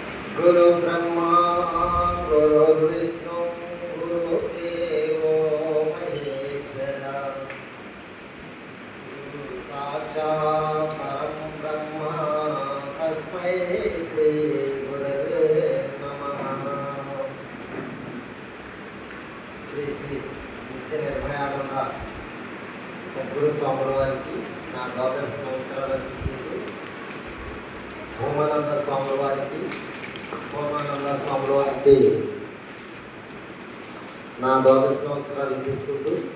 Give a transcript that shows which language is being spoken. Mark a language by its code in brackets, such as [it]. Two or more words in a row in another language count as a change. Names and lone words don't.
[sa] गुरु ब्रह्मा गुरु विष्णु गुरुदेवो महेश्वरा गुरु साक्षात् परं ब्रह्म तस्मै श्री गुरवे नमः। [te] శ్రీ శ్రీ నిత్య నిర్భయానంద సద్గురు స్వాముల వారికి నా ద్వాదశ నమస్కారాలు అర్పిస్తూ, హోమానంద స్వాముల వారికి నా ద్వాదశ నమస్కారాలు అర్పిస్తుంటూ,